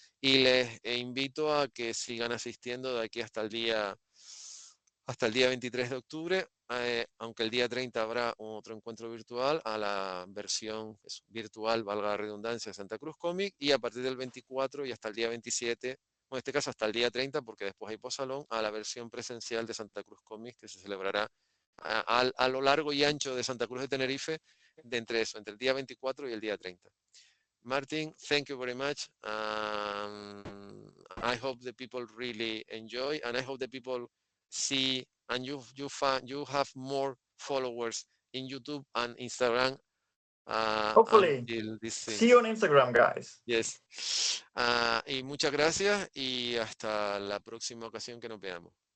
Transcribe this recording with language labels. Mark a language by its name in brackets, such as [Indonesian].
[Spanish] Y les invito a que sigan asistiendo de aquí hasta el día 23 de octubre, aunque el día 30 habrá otro encuentro virtual a la versión virtual, valga la redundancia, de Santa Cruz Cómic, y a partir del 24 y hasta el día 27, o en este caso hasta el día 30, porque después hay posalón, a la versión presencial de Santa Cruz Cómic, que se celebrará a lo largo y ancho de Santa Cruz de Tenerife, entre el día 24 y el día 30. [English] Martin, thank you very much. I hope the people really enjoy, and I hope the people see and you have more followers in YouTube and Instagram Hopefully. until these See you things. on Instagram, guys. Yes. [Spanish] Y muchas gracias y hasta la próxima ocasión que nos veamos.